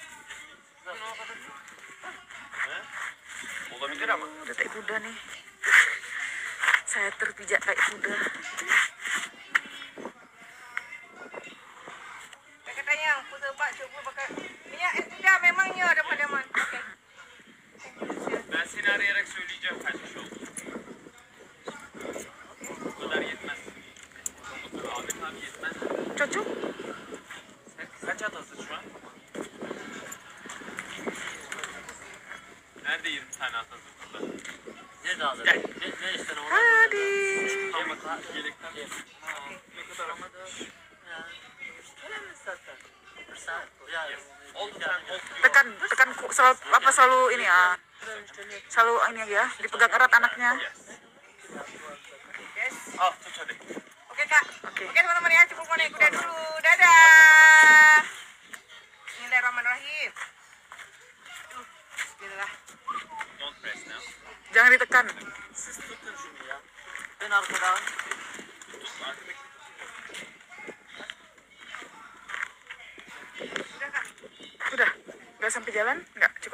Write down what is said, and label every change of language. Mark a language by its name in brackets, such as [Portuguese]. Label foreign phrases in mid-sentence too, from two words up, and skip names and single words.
[Indonesian] Udah tai kuda nih. Saya terpijak tai kuda. Katanya yang pusat pak coba pakai minyak sudah memangnya ada padaman. Oke. [Turkish] Ben seni arayarak söyleyeceğim kaç kişi oldu. Bu kadar yetmez. Ahmet abi yetmez. [Indonesian] Cocok. [Turkish] Kaç at hazır şu an? Nerede 20 tane at hazır burada? Nerede hazır? Gel. Ne ister onu? Hadi. Yelekten. Ne kadar ama? Oldu sen [Indonesian] Tekan selalu ini ya. Selalu ini ya, dipegang erat anaknya. [Turkish] Al tut hadi. [Indonesian] Oke kak. Oke teman-teman ya, cukup mau naik kuda dulu. Dadah. [Arabic] Bismillahirrahmanirrahim. Bismillah. [English] Don't press now. [Indonesian] Jangan ditekan. [Turkish] Siz tutun şunu ya. Ben arkadan. Arkadaki [Indonesian] Udah kak. Udah, nggak sampai jalan? Nggak, cukup.